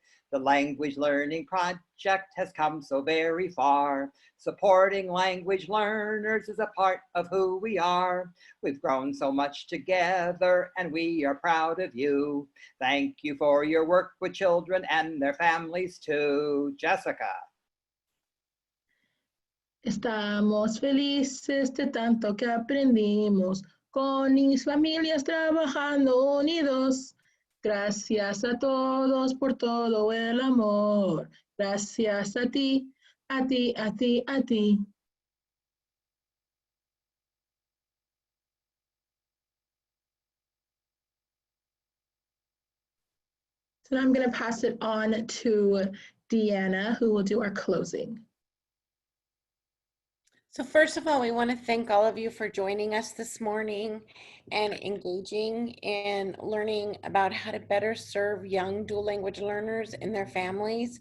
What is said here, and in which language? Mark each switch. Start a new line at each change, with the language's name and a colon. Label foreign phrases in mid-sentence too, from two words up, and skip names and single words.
English: The Language Learning Project has come so very far. Supporting language learners is a part of who we are. We've grown so much together and we are proud of you. Thank you for your work with children and their families too. Jessica.
Spanish: Estamos felices de tanto que aprendimos con mis familias trabajando unidos. Gracias a todos por todo el amor. Gracias a ti, a ti, a ti, a ti.
English: So now I'm going to pass it on to Deanna, who will do our closing. So first of all, we want to thank all of you for joining us this morning and engaging in learning about how to better serve young dual language learners and their families.